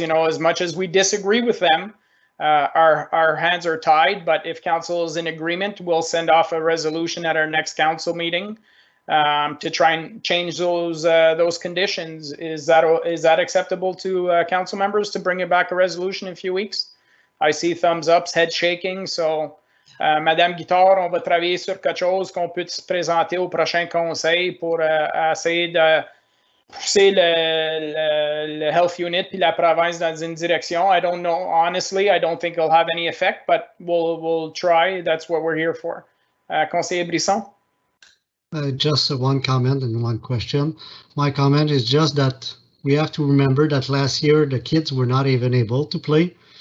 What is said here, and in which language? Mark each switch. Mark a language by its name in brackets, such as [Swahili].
[English] As much as we disagree with them, our hands are tied, but if council is in agreement, we'll send off a resolution at our next council meeting to try and change those conditions. Is that acceptable to council members to bring it back a resolution in a few weeks? I see thumbs ups, head shaking, so [French] Madame Guittard, on va travailler sur quelque chose qu'on peut se présenter au prochain conseil pour essayer de pousser le [English] health unit [French] puis la province dans une direction. [English] I don't know, honestly, I don't think it'll have any effect, but we'll try. That's what we're here for. Conseiller Brisson? Just one comment and one question. My comment is just that we have to remember that last year the kids were not even able to play.